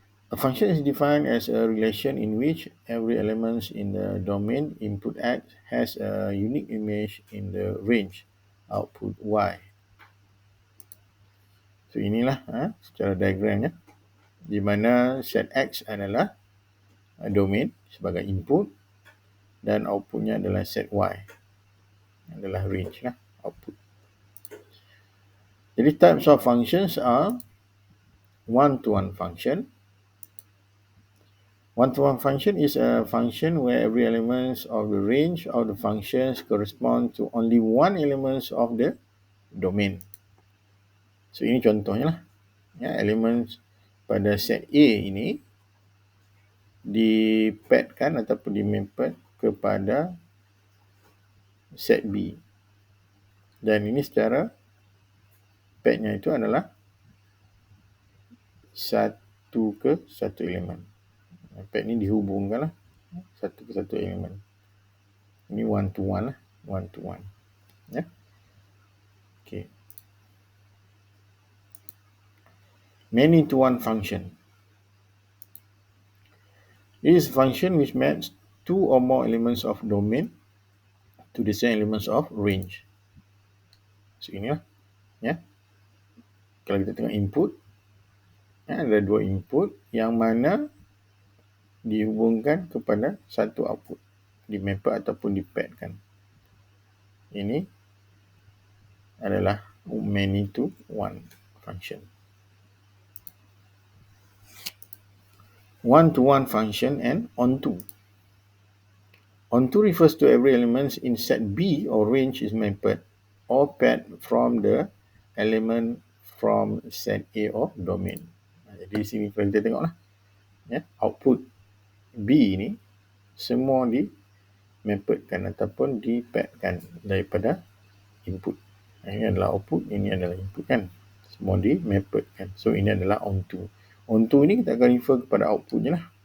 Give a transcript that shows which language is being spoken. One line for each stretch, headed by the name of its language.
English: A function is defined as a relation in which every element in the domain input X has a unique image in the range output Y.
Malay: So inilah secara diagramnya, di mana set X adalah domain sebagai input dan outputnya adalah set Y, adalah range lah, output.
English: Jadi types of functions are one-to-one function. One-to-one function is a function where every element of the range of the functions correspond to only one element of the domain.
Malay: So ini contohnya lah. Elemen pada set A ini dipadkan ataupun dimapped kepada set B. Dan ini secara padnya itu adalah satu ke satu elemen. Pad ni dihubungkan lah satu ke satu elemen.
English: Ini one to one lah, one to one. Ya. Okay. Many to one function. It is a function which maps two or more elements of domain to the same elements of range.
Malay: So inilah, ya. Kalau kita tengok input, ada dua input yang mana dihubungkan kepada satu output, dimap ataupun dipadkan. Ini adalah
English: many to one function. One-to-one function and onto. Onto refers to every element in set B or range is mapped or paired from the element from set A or domain.
Malay: Jadi di sini kita tengoklah, ya, output B ini semua di mappedkan ataupun dipadkan daripada input. Ini adalah output, ini adalah input kan. Semua di mappedkan. So ini adalah onto. Onto ini kita akan refer kepada outputnya lah.